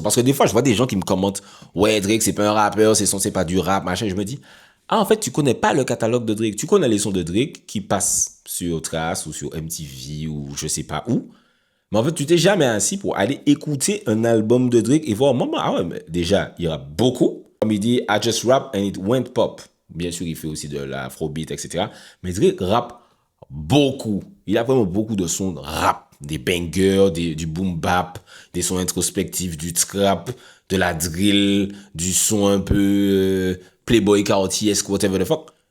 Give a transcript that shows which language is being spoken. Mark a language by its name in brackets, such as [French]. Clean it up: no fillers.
[French] Parce que des fois, je vois des gens qui me commentent, ouais, Drake, c'est pas un rappeur, ses sons, c'est pas du rap, machin. Je me dis, ah, en fait, tu connais pas le catalogue de Drake. Tu connais les sons de Drake qui passent sur Trace ou sur MTV ou je sais pas où. Mais en fait, tu t'es jamais assis pour aller écouter un album de Drake et voir, maman, ah ouais, mais déjà, il y aura beaucoup. Comme il dit, [English] I just rap and it went pop. [French] Bien sûr, il fait aussi de l'afrobeat, etc. Mais Drake rappe beaucoup. Il a vraiment beaucoup de sons de rap. Des bangers, du boom bap, des sons introspectifs, du trap, de la drill, du son un peu Playboy Cartier-esque, [English] whatever the fuck.